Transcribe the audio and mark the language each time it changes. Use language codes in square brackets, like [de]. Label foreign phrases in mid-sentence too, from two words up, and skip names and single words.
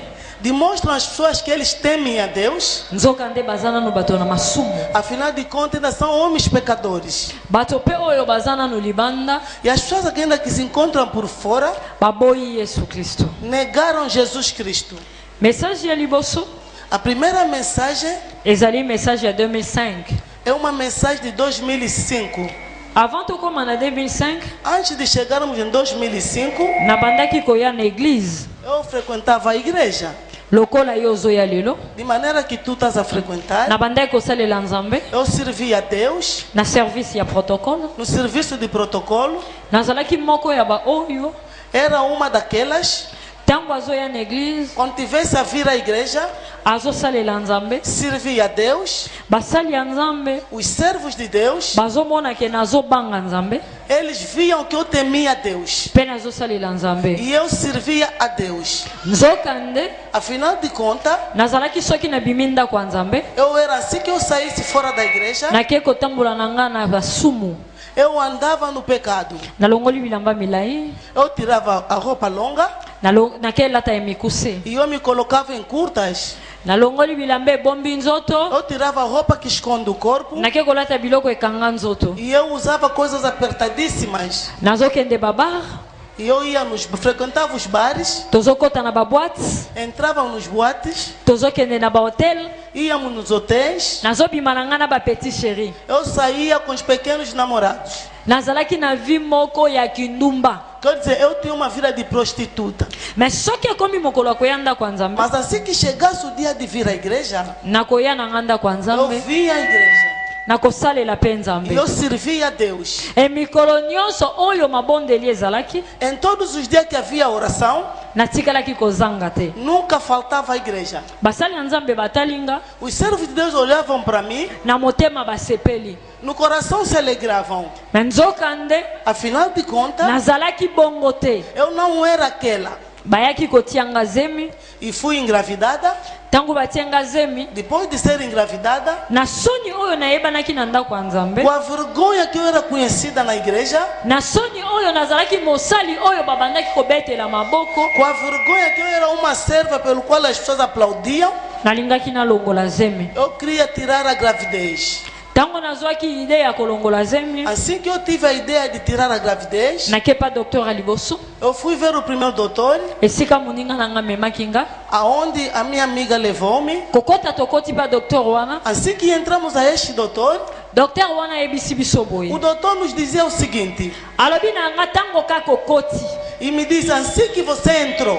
[pt] demonstram às pessoas que eles temem a Deus. [ln] nzoka nde baza nanu bato na masumu. [pt] Afinal de contas, ainda são homens pecadores. [ln] Bato pe oyo baza nanu libanda [pt] E as pessoas que ainda que se encontram por fora [ln] baboyi Yesu Kristo. [pt] negaram Jesus Cristo. [ln] Message ya liboso [pt] A primeira mensagem [ln] ezali message ya 2005. [pt] é uma mensagem de 2005. [ln] Avant tokoma na 2005 [pt] Antes de chegarmos em 2005, [ln] nabandaki koya na église [pt] eu frequentava a igreja. [ln] lokola yo ozoya lelo, [pt] De maneira que tu estás a frequentar, [ln] nabandaki kosalela nzambe [pt] eu servia a Deus [ln] na service ya protocole. [pt] no serviço de protocolo. [ln] Nazalaki moko ya ba oyo [pt] Era uma daquelas, [ln] ntango azoya na église [pt] quando tivesse a vir à igreja, [ln] azosalela nzambe, [pt] servia a Deus. [ln] basali ya nzambe [pt] Os servos de Deus, [ln] bazomona ke nazobanga nzambe [pt] eles viam que eu temia a Deus. [ln] mpe nazosalela nzambe. [pt] E eu servia a Deus. [ln] Nzokande [pt] Afinal de contas, [ln] nazalaki soki nabimi ndako ya nzambe [pt] eu era assim que eu saísse fora da igreja, [ln] nake kotambola na ngai na basumu, [pt] eu andava no pecado. [ln] nalongoli bilamba milai, [pt] Eu tirava a roupa longa [ln] nake lata ya mikuse, [pt] e eu me colocava em curtas. [ln] nalongoli bilamba ebombi nzoto, [pt] Eu tirava a roupa que esconde o corpo [ln] nake kolata biloko ekanga nzoto, [pt] e eu usava coisas apertadíssimas. [ln] nazokende babar, [pt] E eu frequentava os bares, [ln] tozokota na baboite, [pt] entrava nos boates, [ln] tozokende na bahotel, [pt] íamos nos hotéis. [ln] nazobima na ngai na bapetit chéri. [pt] Eu saía com os pequenos namorados. [ln] Nazalaki na vi moko ya kindumba. [pt] Quer dizer, eu tinha uma vida de prostituta. [ln] Mais soki ekomi mokolo ya koya ndako ya Nzambe, [pt] Mas assim que chegasse o dia de vir à igreja, [ln] nakoya na ngai ndako ya [pt] eu [ln] Nzambe, [pt] vinha à igreja [ln] nakosalela mpe [pt] e [ln] Nzambe. [pt] eu servia a Deus. [ln] Emikolo nyonso oyo mabondeli ezalaki, [pt] Em todos os dias que havia oração, [ln] natikalaki kozanga te. [pt] nunca faltava a igreja. [ln] Basali ya Nzambe batalinga, [pt] Os servos de Deus olhavam para mim, [ln] na motema basepeli. [pt] no coração se alegravam. [ln] Me nzokande, [pt] Afinal de contas, [ln] nazalaki bongo te. [pt] eu não era aquela. [ln] Bayaki kotianga zemi, [pt] E fui engravidada. [ln] tango batianga zemi, [pt] Depois de ser engravidada, [ln] na soni oyo nayebanaki na ndako ya Nzambe, [pt] com a vergonha que eu era conhecida na igreja, [ln] na soni oyo nazalaki mosali oyo babandaki kobetela maboko, [pt] com a vergonha que eu era uma serva pelo qual as pessoas aplaudiam, [ln] nalingaki nalongola zemi. [pt] eu queria tirar a gravidez. [ln] Tango nazwaki ide ya kolongola zemi, [pt] Assim que eu tive a ideia de tirar a gravidez, [ln] nakepa docteur ya liboso, [pt] eu fui ver o primeiro doutor, [ln] esika moninga nanga memaki nga, [pt] aonde a minha amiga levou-me. [ln] kokota tokoti pa docteur wana, [pt] Assim que entramos a este doutor, [ln] docteur wana ayebisi biso boye. [pt] o doutor nos dizia o seguinte, [ln] Alobi na nga tango kaka okoti, [pt] e me disse, assim que você entrou,